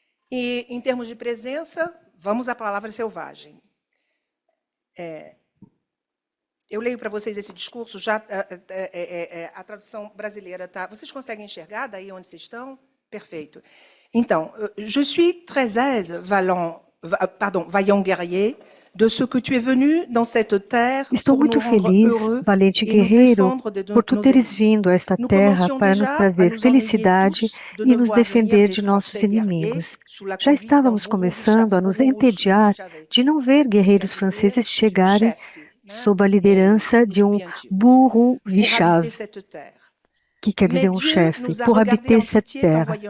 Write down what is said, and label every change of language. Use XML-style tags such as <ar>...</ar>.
<pt>E, em termos de presença, vamos à palavra selvagem. Eu leio para vocês esse discurso, já a tradução brasileira está... Vocês conseguem enxergar daí onde vocês estão? Perfeito. Então,</pt> <fr>je suis très aise, vaillant guerrier, de ce que tu es venu dans cette terre.</fr> <pt>Estou muito feliz, valente guerreiro, por tu teres vindo a esta terra para nos trazer felicidade e nos defender de nossos inimigos. Já estávamos começando a nos entediar de não ver guerreiros franceses chegarem sob a liderança de um burro vichave, que quer dizer um chefe,</pt> <fr>pour habiter cette terre.</fr>